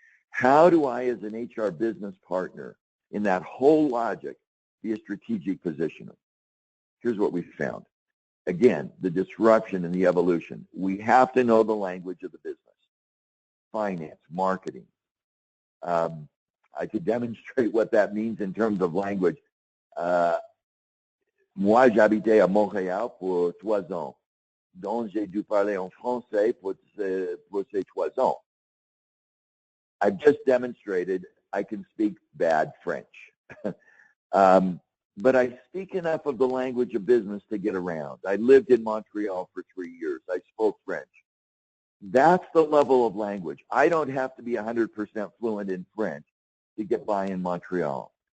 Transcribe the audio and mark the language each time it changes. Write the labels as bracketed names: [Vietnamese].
[English] How do I, as an HR business partner, in that whole logic, be a strategic positioner? Here's what we found. Again, the disruption and the evolution. We have to know the language of the business. Finance, marketing. I could demonstrate what that means in terms of language. [French] Moi, j'habitais à Montréal pour 3 ans, donc j'ai dû parler en français pour ces 3 ans. [English] I've just demonstrated I can speak bad French. But I speak enough of the language of business to get around. I lived in Montreal for 3 years. I spoke French. That's the level of language. I don't have to be 100% fluent in French to get by in Montreal.